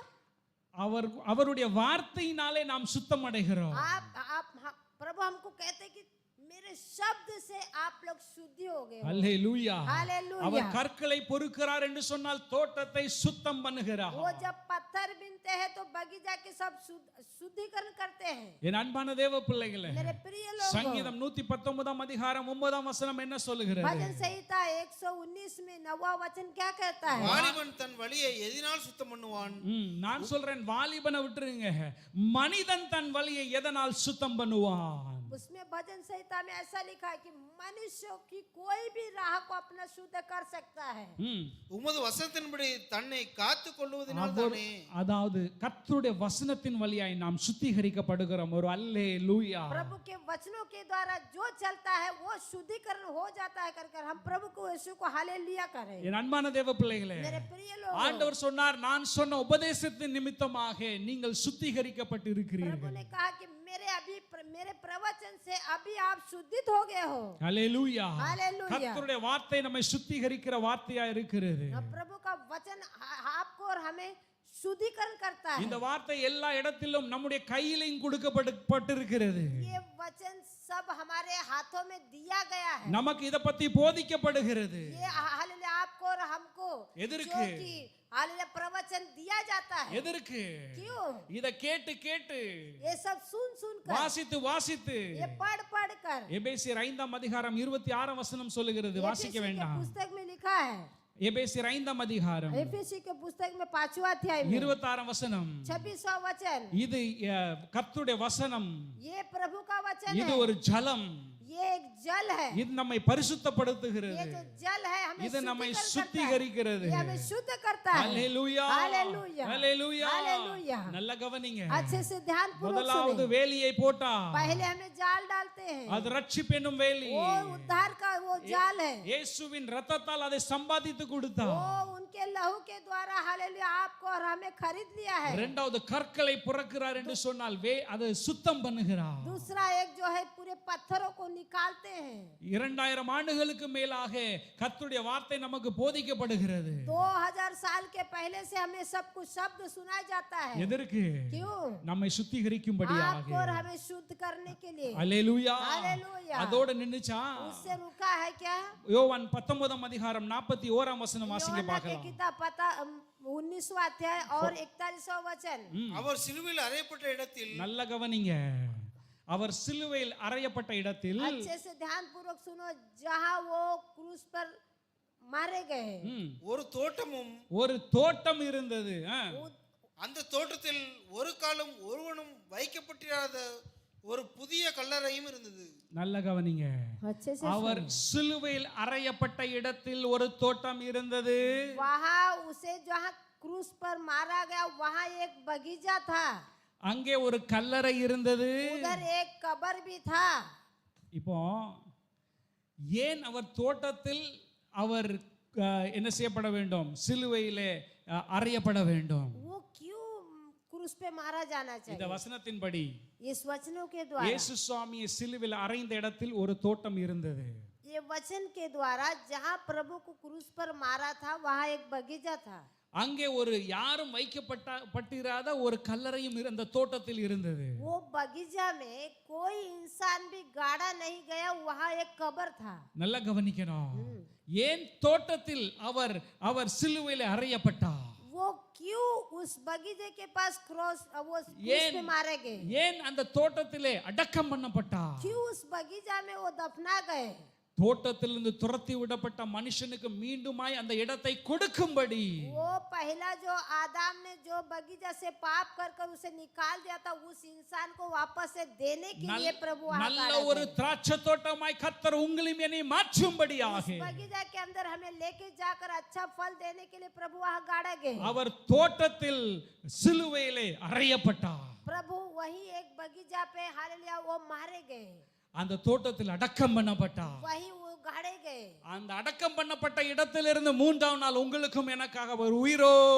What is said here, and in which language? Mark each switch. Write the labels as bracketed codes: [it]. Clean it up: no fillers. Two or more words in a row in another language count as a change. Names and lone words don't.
[ta] அவருடைய வார்த்தையினாலே நாம் சுத்தம் அடைகிறோம். [hi] प्रभु हमको कहते हैं कि मेरे शब्द से आप लोग शुद्धि हो गए हो। [ta] அல்லேலூயா. [hi] हालेलुया। [ta] அவர் கற்களை பொறுக்கிறார் என்று சொன்னால் தோட்டத்தை சுத்தம் பண்ணுகிறார். [hi] वो जब पत्थर बीनते हैं तो बगीचा के सब शुद्धिकरण करते हैं। [ta] என் அன்பான தேவ பிள்ளைகளே, [hi] मेरे प्रिय लोगों, [ta] சங்கீதம் 119 அதிகாரம் 9 வசனம் என்ன சொல்லுகிறது? [hi] भजन संहिता 119 में 9वां वचन क्या कहता है? [ta] வாலிபன் தன் வழியை எதினால் சுத்தம் பண்ணுவான்? நான் சொல்றேன், வாலிபனை விட்டுருங்க, மனிதன் தன் வழியை எதனால் சுத்தம் பண்ணுவான்? [hi] उसमें भजन संहिता में ऐसा लिखा है कि मनुष्य की कोई भी राह को अपना शुद्ध कर सकता है। [ta] உமது வசனத்தின்படி தன்னை காத்துக் கொள்வதனால் தானே. அதாவது கர்த்தருடைய வசனத்தின் வழியாய் நாம் சுத்திகரிக்கப்படுகிறோம். ஒரு அல்லேலூயா. [hi] प्रभु के वचनों के द्वारा जो चलता है वो शुद्धिकरण हो जाता है। कर हम प्रभु को यीशु को हालेलुया करें। [ta] என் அன்பான தேவ பிள்ளைகளே, [hi] मेरे प्रिय लोग, [ta] ஆண்டவர் சொன்னார், நான் சொன்ன உபதேசத்தின் நிமித்தமாக நீங்கள் சுத்திகரிக்கப்பட்டு [hi] प्रभु [ta] இருக்கிறீர்கள். [hi] ने कहा कि मेरे प्रवचन से अभी आप शुद्धित हो गए हो। [ta] அல்லேலூயா. [hi] हालेलुया। [ta] கர்த்தருடைய வார்த்தை நம்மை சுத்திகரிக்கிற வார்த்தையா இருக்கிறது. [hi] प्रभु का वचन आपको और हमें शुद्धिकरण करता है। [ta] இந்த வார்த்தை எல்லா இடத்திலும் நம்முடைய கையிலும் கொடுக்கப்பட்டிருக்கிறது. [hi] ये वचन सब हमारे हाथों में दिया गया है। [ta] நமக்கு இத பத்தி போதிக்கப்படுகிறது. [hi] ये हालेलुया आपको और हमको [ta] எதற்கு? [hi] जो कि हालेलुया प्रवचन दिया जाता है। [ta] எதற்கு? [hi] क्यों? [ta] இத கேட்டு கேட்டு, [hi] ये सब सुन सुन कर, [ta] வாசித்து வாசித்து, [hi] ये पढ़ पढ़ कर। [ta] எபேசியர் 5 அதிகாரம் 26 வசனம் சொல்லுகிறது, வாசிக்க [hi] एफेसी के [ta] வேண்டாம். [hi] पुस्तक में लिखा है, [ta] எபேசியர் 5 அதிகாரம் [hi] एफेसी के पुस्तक में 5वां अध्याय में [ta] 26 வசனம். [hi] 26वां वचन, [ta] இது கர்த்தருடைய வசனம். [hi] ये प्रभु का वचन [ta] இது [hi] है। [ta] ஒரு ஜலம். [hi] ये एक जल है। [ta] இது நம்மை பரிசுத்தப்படுத்துகிறது. [hi] ये जो जल है हमें [ta] இது நம்மை [hi] शुद्धिकरण करता है। [ta] சுத்திகரிக்கிறது. [hi] ये हमें शुद्ध करता है। [ta] அல்லேலூயா. [hi] हालेलुया। [ta] அல்லேலூயா. [hi] हालेलुया। [ta] நல்ல கவனிங்க. [hi] अच्छे से ध्यान पूर्वक [ta] முதலாவது [hi] सुने। [ta] வேலியை போட்டா, [hi] पहले हमें जाल डालते हैं, [ta] அது ரட்சிப்பு என்னும் வேலி. [hi] वो उद्धार का वो जाल है। [ta] இயேசுவின் இரத்தத்தால் அதை சம்பாதித்து கொடுத்தார். [hi] वो उनके लहू के द्वारा हालेलुया आपको और हमें खरीद लिया है। [ta] இரண்டாவது கற்களை புறக்கிறார் என்று சொன்னால் அது சுத்தம் பண்ணுகிறார். [hi] दूसरा एक जो है पूरे पत्थरों को निकालते हैं। [ta] 2000 ஆண்டுகளுக்கு மேலாக கர்த்தருடைய வார்த்தை நமக்கு போதிக்கப்படுகிறது. [hi] 2000 साल के पहले से हमें सब कुछ शब्द सुनाया जाता है। [ta] எதற்கு? [hi] क्यों? [ta] நம்மை சுத்திகரிக்கும்படியாக. [hi] आपको और हमें शुद्ध करने के लिए। [ta] அல்லேலூயா. [hi] हालेलुया। [ta] அதோட நின்னுச்சா? [hi] उससे रुका है क्या? [ta] யோவான் 19 அதிகாரம் 41 வசனம் வாசிங்க [hi] योहन्ना के [ta] பார்க்கலாம். [hi] किताब 19वां अध्याय और 41वां वचन। [ta] அவர் சிலுவையில் அறையப்பட்ட இடத்தில் நல்ல கவனிங்க. அவர் சிலுவையில் அறையப்பட்ட இடத்தில், [hi] अच्छे से ध्यान पूर्वक सुनो, जहां वो क्रूस पर मारे गए [ta] ஒரு தோட்டமும் ஒரு தோட்டம் இருந்தது. அந்த தோட்டத்தில் ஒரு காலம் ஒருவனும் வைக்கப்பட்டிராத ஒரு புதிய கல்லறையும் இருந்தது. நல்ல கவனிங்க. [hi] अच्छे से [ta] அவர் சிலுவையில் அறையப்பட்ட இடத்தில் ஒரு தோட்டம் இருந்தது. [hi] वहां उसे जहां क्रूस पर मारा गया वहां एक बगीचा था। [ta] அங்கே ஒரு கல்லறை இருந்தது. [hi] उधर एक कब्र भी था। [ta] இப்போ ஏன் அவர் தோட்டத்தில் அவர் என்ன செய்யப்பட வேண்டும்? சிலுவையிலே அறையப்பட வேண்டும். [hi] वो क्यों क्रूस पे मारा जाना [ta] இந்த [hi] चाहिए? [ta] வசனத்தின்படி [hi] इस वचनों के द्वारा, [ta] இயேசு சுவாமியை சிலுவையில் அறைந்த இடத்தில் ஒரு தோட்டம் இருந்தது. [hi] ये वचन के द्वारा जहां प्रभु को क्रूस पर मारा था वहां एक बगीचा था। [ta] அங்கே ஒரு யாரும் வைக்கப்பட்டிராத ஒரு கல்லறையும் அந்த தோட்டத்தில் இருந்தது. [hi] वो बगीचा में कोई इंसान भी गाड़ा नहीं गया, वहां एक कब्र था। [ta] நல்லா கவனிக்கணும். ஏன் தோட்டத்தில் அவர் சிலுவையில் அறையப்பட்டார்? [hi] वो क्यों उस बगीचे के पास क्रॉस वो क्रूस पे मारे गए? [ta] ஏன் அந்த தோட்டத்திலே அடக்கம் பண்ணப்பட்டார்? [hi] क्यों उस बगीचा में वो दफना गए? [ta] தோட்டத்திலிருந்து துரத்தி விடப்பட்ட மனுஷனுக்கு மீண்டுமாய் அந்த இடத்தை கொடுக்கும்படி, [hi] वो पहला जो आदम ने जो बगीचा से पाप कर कर उसे निकाल दिया था, उस इंसान को वापस से देने के लिए प्रभु वहां [ta] நல்ல [hi] गाड़ा [ta] ஒரு [hi] गया। [ta] திராட்சை தோட்டமாய் கர்த்தர் உங்களையும் என்னையும் மாற்றும்படியாக [hi] उस बगीचा के अंदर हमें लेके जाकर अच्छा फल देने के लिए प्रभु वहां गाड़ा गए। [ta] அவர் தோட்டத்தில் சிலுவையிலே அறையப்பட்டார். [hi] प्रभु वही एक बगीचा पे हालेलुया वो मारे गए, [ta] அந்த தோட்டத்தில் அடக்கம் பண்ணப்பட்டார். [hi] वही वो गाड़े गए। [ta] அந்த அடக்கம் பண்ணப்பட்ட இடத்திலிருந்து 3ஆம் நாள் உங்களுக்கும் எனக்காக ஒரு உயிரோடு எழுந்தார்.